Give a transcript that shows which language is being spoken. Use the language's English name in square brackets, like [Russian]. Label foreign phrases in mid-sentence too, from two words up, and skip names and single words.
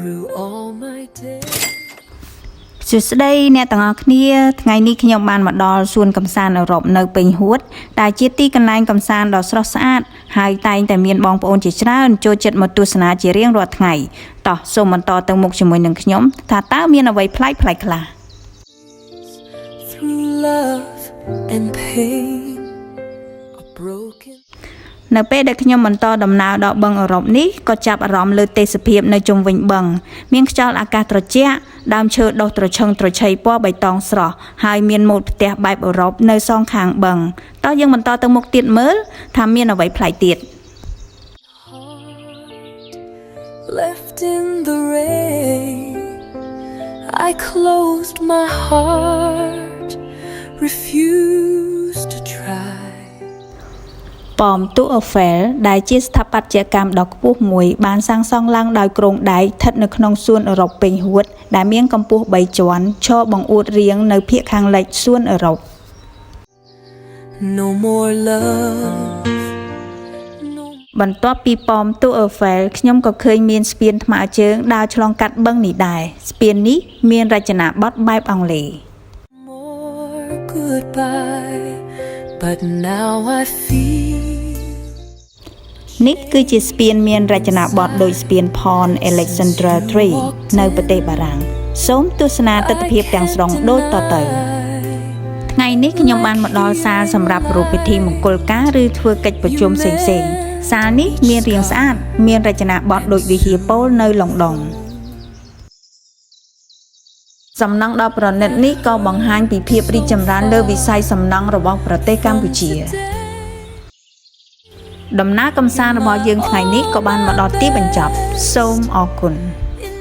[English] all my days. [Khmer] សួស្តីអ្នកទាំងអស់គ្នាថ្ងៃនេះខ្ញុំបានមកដល់សួនកំសាន្តអឺរ៉ុបនៅពេញហួតដែលជាទីកន្លែងកំសាន្តដ៏ស្រស់ស្អាតហើយតែងតែមានបងប្អូនជាច្រើនចូលចិត្តមកទស្សនាជារៀងរាល់ថ្ងៃតោះសូមបន្តទៅមុខជាមួយនឹងខ្ញុំថាតើមានអ្វីប្លែកៗខ្លះ [English] Through love and pain, a broken [Khmer] នៅពេលដែលខ្ញុំបន្តដំណើរដល់បឹងអឺរ៉ុបនេះក៏ចាប់អារម្មណ៍លើទេសភាពនៅជុំវិញបឹងមានខ្យល់អាកាសត្រជាក់ដើមឈើដុះត្រឈឹងត្រឈៃពណ៌បៃតងស្រស់ហើយមានម៉ូដផ្ទះបែបអឺរ៉ុបនៅសងខាងបឹងតោះយើងបន្តទៅមុខទៀតមើលថាមានអ្វីប្លែកទៀត [English] left in the rain. I closed my heart, refused to try. [Khmer] ប៉មទូអូហ្វែលដែលជាស្ថាបត្យកម្មដ៏ខ្ពស់មួយបានសាងសង់ឡើងដោយគ្រោងដែកស្ថិតនៅក្នុងសួនអឺរ៉ុបពេញហួតដែលមានកម្ពស់3ជាន់ឈរបង្អួតរៀងនៅភាគខាងលិចសួនអឺរ៉ុប [English] No more love. No [Khmer] បន្ទាប់ពីប៉មទូអូហ្វែលខ្ញុំក៏ឃើញមានស្ពានថ្មើរជើងដើរឆ្លងកាត់បឹងនេះដែរស្ពាននេះមានរចនាបថបែបអង់គ្លេស [English] more goodbye, but now I feel. [Khmer] នេះគឺជាស្ពានមានរចនាបថដូចស្ពាន Pont Alexandra III នៅប្រទេសបារាំងសូមទស្សនា ទិដ្ឋភាពទាំងស្រុងដូចតទៅថ្ងៃនេះខ្ញុំបានមកដល់សាលសម្រាប់ប្រពៃពិធីមង្គលការឬធ្វើកិច្ចប្រជុំផ្សេងៗសាលនេះមានរាងស្អាតមានរចនាបថដូចវិហារពោលនៅឡុងដុងសំណង់ដ៏ប្រណិតនេះក៏បង្ហាញពីភាពរីកចម្រើនលើវិស័យសំណង់របស់ប្រទេសកម្ពុជាដំណើរកម្សាន្តរបស់យើងថ្ងៃនេះក៏បានមកដល់ទីបញ្ចប់សូមអរគុណ